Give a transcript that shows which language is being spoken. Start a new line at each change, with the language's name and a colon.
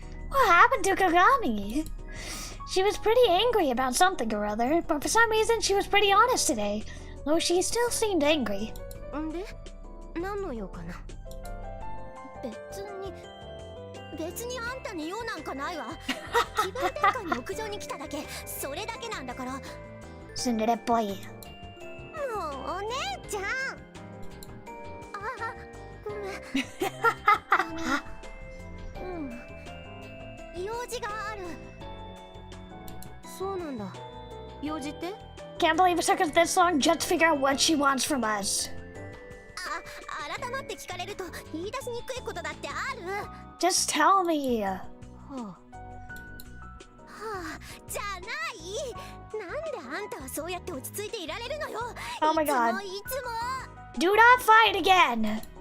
English: What happened to Kagami? She was pretty angry about something or other, but for some reason she was pretty honest today, though she still seemed angry.
Japanese: んで、何の用かな。別にあんたに用なんかないわ。気分転換に屋上に来ただけ、それだけなんだから。
English: Tsundere boy.
Japanese: もうお姉ちゃん。あ、ごめん。用事がある。そうなんだ。用事って？
English: Can't believe it took us this long just to figure out what she wants from us.
Japanese: 改まって聞かれると言い出しにくいことだってある。
English: Just tell me.
Japanese: はあ、じゃない。なんであんたはそうやって落ち着いていられるのよ。
English: Oh my god.
Japanese: いつも
English: Do not fight again.